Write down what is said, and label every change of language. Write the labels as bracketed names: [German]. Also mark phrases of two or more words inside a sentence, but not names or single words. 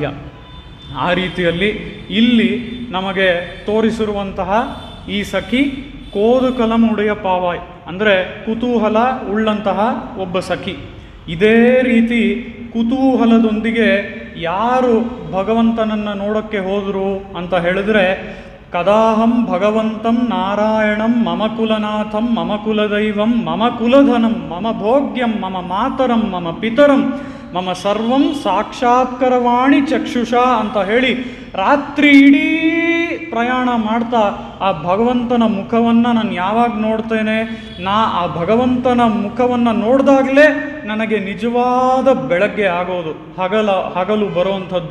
[Kannada] ಆ ರೀತಿಯಲ್ಲಿ ಇಲ್ಲಿ ನಮಗೆ ತೋರಿಸಿರುವಂತಹ ಈ ಸಖಿ [Tamil] கோது கலமுடைய பாவாய், [Kannada] ಅಂದರೆ ಕುತೂಹಲ ಉಳ್ಳಂತಹ ಒಬ್ಬ ಸಖಿ. ಇದೇ ರೀತಿ ಕುತೂಹಲದೊಂದಿಗೆ ಯಾರು ಭಗವಂತನನ್ನು ನೋಡೋಕ್ಕೆ ಹೋದರು ಅಂತ ಹೇಳಿದ್ರೆ, [Sanskrit] ಕದಾಹಂ ಭಗವಂತಂ ನಾರಾಯಣಂ ಮಮ ಕುಲನಾಥಂ ಮಮ ಕುಲದೈವಂ ಮಮ ಕುಲಧನಂ ಮಮ ಭೋಗ್ಯಂ ಮಮ ಮಾತರಂ ಮಮ ಪಿತರಂ ಮಮ ಸರ್ವಂ ಸಾಕ್ಷಾತ್ಕರವಾಣಿ ಚಕ್ಷುಷಾ [Kannada] ಅಂತ ಹೇಳಿ ರಾತ್ರಿ ಇಡೀ ಪ್ರಯಾಣ ಮಾಡ್ತಾ ಆ ಭಗವಂತನ ಮುಖವನ್ನು ನಾನು ಯಾವಾಗ ನೋಡ್ತೇನೆ, ಆ ಭಗವಂತನ ಮುಖವನ್ನು ನೋಡಿದಾಗಲೇ ನನಗೆ ನಿಜವಾದ ಬೆಳಗ್ಗೆ ಆಗೋದು, ಹಗಲು ಬರುವಂಥದ್ದು.